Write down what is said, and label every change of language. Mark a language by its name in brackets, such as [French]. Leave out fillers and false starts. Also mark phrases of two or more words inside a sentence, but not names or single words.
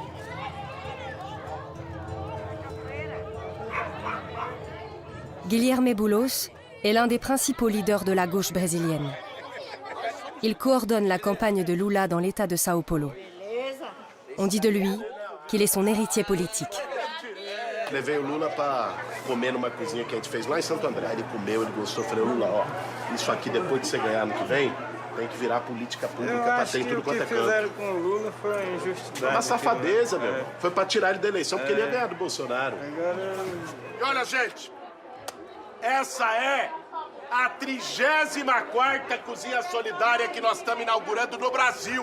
[French] Guilherme Boulos est l'un des principaux leaders de la gauche brésilienne. Il coordonne la campagne de Lula dans l'État de Sao Paulo. On dit de lui qu'il est son héritier politique. [Portuguese] Levei o Lula para comer numa cozinha que a gente fez lá em Santo André. Ele comeu, ele gostou. Falei, Lula, ó, isso aqui depois de você ganhar ano que vem, tem que virar política pública para ter em tudo quanto é canto. O que fizeram com o Lula foi uma injustiça. Uma safadeza, meu. Foi para tirar ele da eleição porque ele ia ganhar do Bolsonaro. E olha, gente, essa é a 34ª cozinha solidária que nós estamos inaugurando no Brasil.